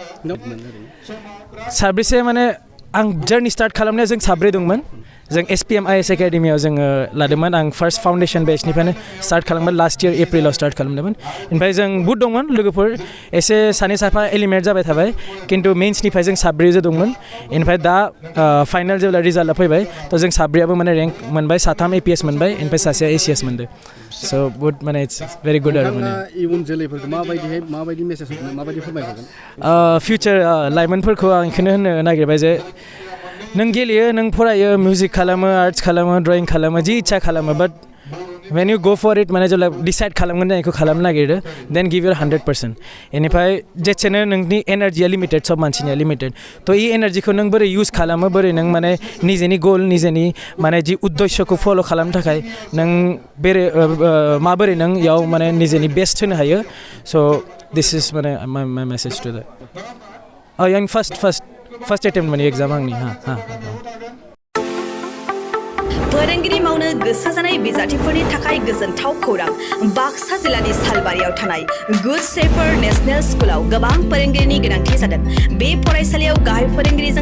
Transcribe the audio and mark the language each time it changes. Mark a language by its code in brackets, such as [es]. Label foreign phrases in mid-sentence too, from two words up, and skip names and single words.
[brx] साब्रैसे माने आं जार्नि स्टार्ट खालामनायाव जों साब्रै दंमोन जों SPM IS एकाडेमियाव जोङो लादोंमोन आं [en] first foundation [brx] बेचनिफ्रायनो स्टार्ट खालामबाय [en] last year [brx] एप्रिलाव स्टार्ट खालामदोंमोन ओमफ्राय जों बुहुत दंमोन लोगोफोर एसे सानै साफा एलिमिनेट जाबाय थाबाय खिन्थु मेन्सनिफ्राय जों साब्रैजो दंमोन ओमफ्राय दा फाइनाल जेब्ला रिजाल्टआ फैबाय थ' जों साब्रैयाबो माने रेंक मोनबाय 3 APS मोनबाय ओमफ्राय सासेया ACS मोनदों स' बुहुत माने [en] it's very good [brx] आरो माने इयुन जोलैफोरखौ माबायदि मेसेज माबायदि फोरमायहरगोन फिउचार लाइमोनफोरखौ आं बेखौनो होननो नागिरबाय जे नों गेलेयो नों फरायो मिउजिक खालामो आर्ट्स खालामो ड्रयिं खालामो जि इच्छा खालामो बाट [en] when you go for it [brx] माने जेब्ला डिसाइड खालामगोन बेखौ खालामनो नागिरो देन [en] give your 100% [brx] बेनिफ्राय जेसेनो नोंनि एनार्जिया लिमिटेड सब मानसिनिया लिमिटेड थ' ई एनार्जिखौ नों बोरै इउज खालामो बोरै नों माने निजेनि गोल निजेनि माने जि उद्देश्यखौ फल' खालामनो थाखाय नों माबोरै नों इयाव माने निजेनि बेस्ट होनो हायो स' [en] this is [brx] माने [en] my message to the [brx] आं [en] first attempt [brx] माने एग्जाम आंनि फोरोंगिरि मावनो गोसो जानाय बिजाथिफोरनि थाखाय गोजोनथाव खौरां बाक्सा जिल्लानि सालबारियाव थानाय गुड शेफार्ड नेशनेल स्कुलाव गोबां फोरोंगिरिनि गोनांथि जादों बे फरायसालियाव गाहाय फोरोंगिरिजों